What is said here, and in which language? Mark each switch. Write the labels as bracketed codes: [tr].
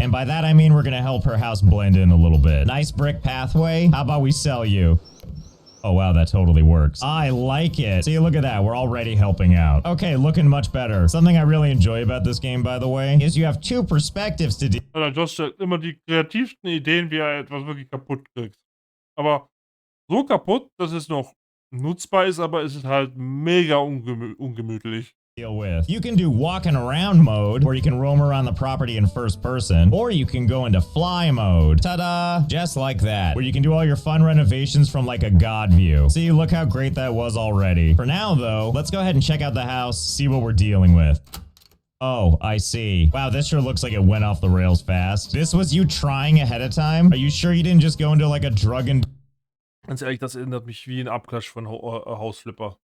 [en] And by that, I mean we're gonna help her house blend in a little bit. Nice brick pathway? How about we sell you? Oh wow, that totally works. I like it. See, look at that. We're already helping out. Okay, looking much better. Something I really enjoy about this game, by the way, is you have 2 perspectives to deal. [de] Josh stellt immer die kreativsten Ideen, wie er etwas wirklich kaputt kriegt. Aber so kaputt, dass es noch nutzbar ist, aber es ist halt mega ungemütlich. [en] With. You can do walking around mode, where you can roam around the property in first person, or you can go into fly mode. Ta-da! Just like that, where you can do all your fun renovations from like a god view. See, look how great that was already. For now, though, let's go ahead and check out the house, see what we're dealing with. Oh, I see. Wow, this sure looks like it went off the rails fast. This was you trying ahead of time? Are you sure you didn't just go into like a drug and... [de] Ganz ehrlich, das erinnert mich wie ein Abklatsch von Hausflipper.